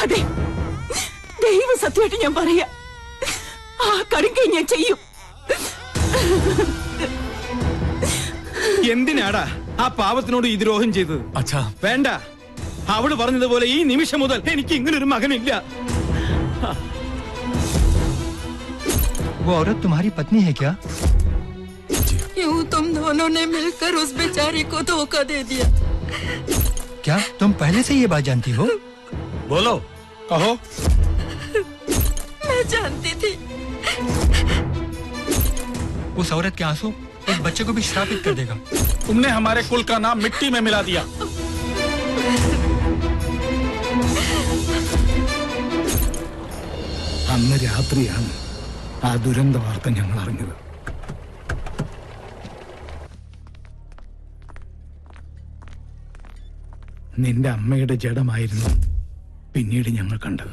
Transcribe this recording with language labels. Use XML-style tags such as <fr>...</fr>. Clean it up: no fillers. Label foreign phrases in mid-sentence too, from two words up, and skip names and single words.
<ml>അതെ, ദൈവം സത്യമായിട്ട് ഞാൻ പറയാ, ആ കടുങ്കൈ ഞാൻ ചെയ്യും. എന്തിനാടാ ആ പാവത്തിനോട് ഈ ദ്രോഹം ചെയ്തത്? അച്ഛാ വേണ്ട, അവള് പറഞ്ഞതുപോലെ ഈ നിമിഷം മുതൽ എനിക്ക് ഇങ്ങനൊരു മകനില്ല.</ml> <hi>वो औरत तुम्हारी पत्नी है क्या? क्यों तुम दोनों ने मिलकर उस बेचारी को धोखा दे दिया? क्या तुम पहले से ये बात जानती हो? बोलो, कहो। मैं जानती थी। उस औरत के आंसू एक बच्चे को भी श्रापित कर देगा। तुमने हमारे कुल का नाम मिट्टी में मिला दिया।</hi> <ml>അന്ന് രാത്രിയാണ് ആ ദുരന്ത വാർത്ത ഞങ്ങൾ അറിഞ്ഞത്. നിന്റെ അമ്മയുടെ ജഡമായിരുന്നു പിന്നീട് ഞങ്ങൾ കണ്ടത്.</ml>